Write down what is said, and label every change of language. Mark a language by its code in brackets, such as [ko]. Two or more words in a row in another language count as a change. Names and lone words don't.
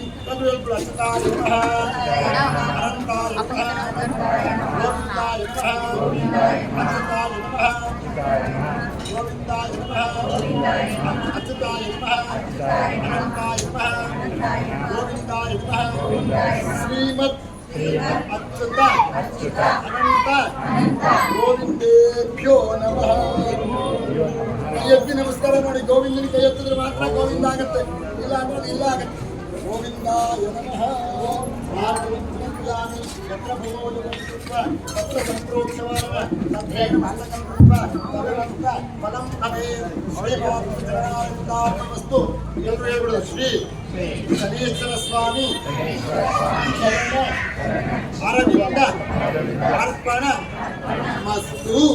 [sa] तद्वेल अच्युताय नमः अनंताय नमः गोविंदाय नमः अच्युताय नमः गोविंदाय नमः अच्युताय नमः अनंताय नमः गोविंदाय नमः श्रीमत् अच्युत अनंत ಗೋವಿಂದೇಭ್ಯೋ ನಮಃ। [kn] ಎತ್ತಿ ನಮಸ್ಕಾರ ನೋಡಿ, ಗೋವಿಂದನಿಗೆ ಕೈ ಎತ್ತಿದ್ರೆ ಮಾತ್ರ ಗೋವಿಂದ ಆಗುತ್ತೆ, ಇಲ್ಲ ಅಂದ್ರೆ ಇಲ್ಲ ಆಗುತ್ತೆ। [sa] ಗೋವಿಂದಾಯ ನಮಃ ಯತ್ರ ಭಗವೋಪುತ್ರ ತತ್ರ ಸಂಪ್ರೋಕ್ಷವಾರ ತತ್ರೇಣ ಮಾನಕಲ್ಪುತ್ರ ತದನಂತ ಫಲಂ ತಮೇ ಶ್ರೀಭಾವಸ್ತು [kn] ಎಲ್ಲರೂ ಹೇಳ್ಬಿಡೋದು [sa] ಶ್ರೀ ಶನೀಶ್ವರ ಸ್ವಾಮಿ ಅರವಿಂದ ಅರ್ಪಣ ಮಸ್ತು।